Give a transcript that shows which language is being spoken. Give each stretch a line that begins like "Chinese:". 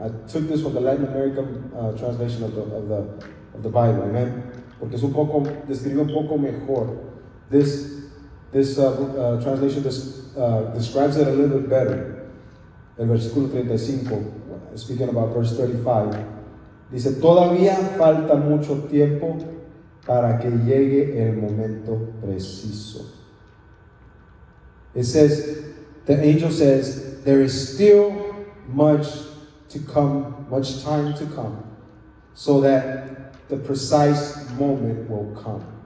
English: I took this from the Latin American translation of the Bible, amen.
Spanish: Porque es describe un poco mejor.
English: This translation describes it a little bit better.
Spanish: El versículo 35,
English: speaking about verse 35,
Spanish: dice, todavía falta mucho tiempo para que llegue el momento preciso.
English: It says, the angel says, there is still much to come, much time to come, so that the precise moment will come.